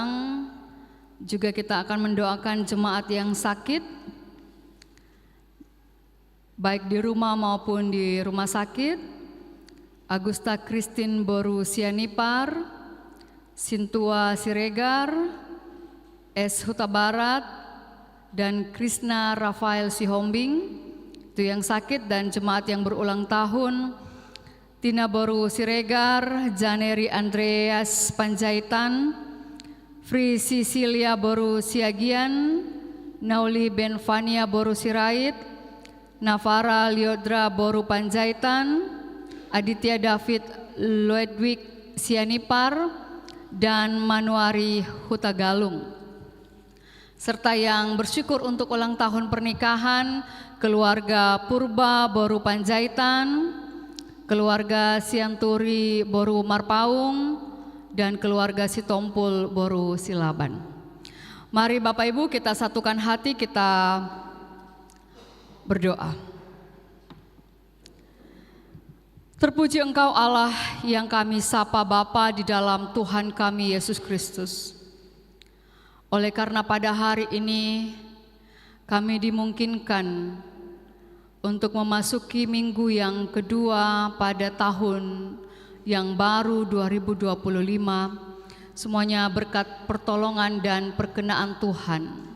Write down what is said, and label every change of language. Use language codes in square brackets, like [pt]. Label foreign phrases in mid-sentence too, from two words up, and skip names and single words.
[id] Juga kita akan mendoakan jemaat yang sakit, baik di rumah maupun di rumah sakit. Agusta Christine Boru Sianipar, Sintua Siregar, S. Huta Barat, dan Krishna Rafael Sihombing, itu yang sakit, dan jemaat yang berulang tahun, Tina Boru Siregar, Janeri Andreas Panjaitan, Fri Sicilia Boru Siagian, Nauli Benvania Boru Sirait, Navara Liodra Boru Panjaitan, Aditya David Ludwig Sianipar, dan Manuari Hutagalung. Serta yang bersyukur untuk ulang tahun pernikahan keluarga Purba Boru Panjaitan, keluarga Sianturi Boru Marpaung, dan keluarga Sitompul Boru Silaban. Mari Bapak Ibu kita satukan hati, kita berdoa. Terpuji Engkau Allah yang kami sapa Bapa di dalam Tuhan kami Yesus Kristus. Oleh karena pada hari ini kami dimungkinkan untuk memasuki minggu yang kedua pada tahun yang baru 2025, semuanya berkat pertolongan dan perkenaan Tuhan.